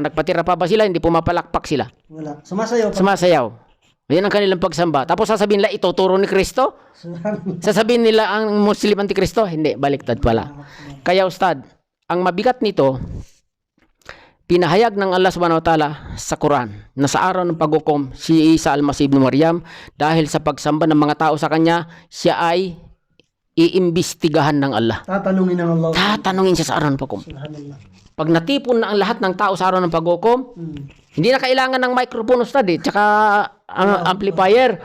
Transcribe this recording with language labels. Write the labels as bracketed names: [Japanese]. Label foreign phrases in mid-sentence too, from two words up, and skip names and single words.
[Filipino] Nagpatira pa ba sila? Hindi pumapalakpak sila. Wala. Sumasayaw pa. Sumasayaw. Yan ang kanilang pagsamba. Tapos sasabihin nila, ituturo ni Kristo? Sasabihin nila ang Muslim Antikristo? Hindi, baliktad pala. Kaya Ustad, ang mabigat nito, pinahayag ng Allah [Arabic] subhanahu wa ta'ala [Filipino] sa Quran na sa araw ng paghukom si Isa al-Masih ibn Maryam dahil sa pagsamba ng mga tao sa kanya, siya ay iimbestigahan ng Allah. Tatanungin ng Allah. Tatanungin siya sa araw ng paghukom. Pag natipon na ang lahat ng tao sa araw ng paghukom, hindi na kailangan ng microphone, Ustad eh, tsaka amplifier.